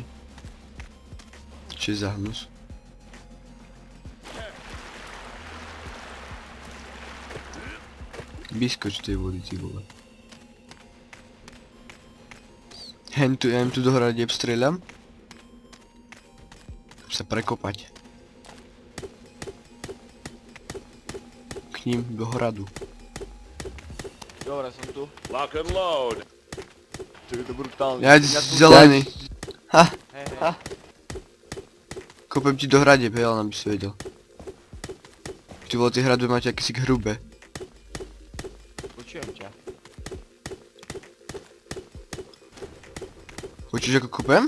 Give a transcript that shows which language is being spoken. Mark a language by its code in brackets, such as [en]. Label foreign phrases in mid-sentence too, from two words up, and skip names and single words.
[sk] Čo je za hnus? Vyskoč tej vody, ty vole. Ja im tu do hradieb streľam. Sa prekopať. K ním do hradu. Dobre, som tu. [en] Lock and load. [sk] To je to brutálne. Ja zelený. Ha! Hej. Kopem ti do hradieb, hej, ale by si vedel. Ty vole, tie hradby máte akési hrubé. Počujem ťa. Počuš ako kopem?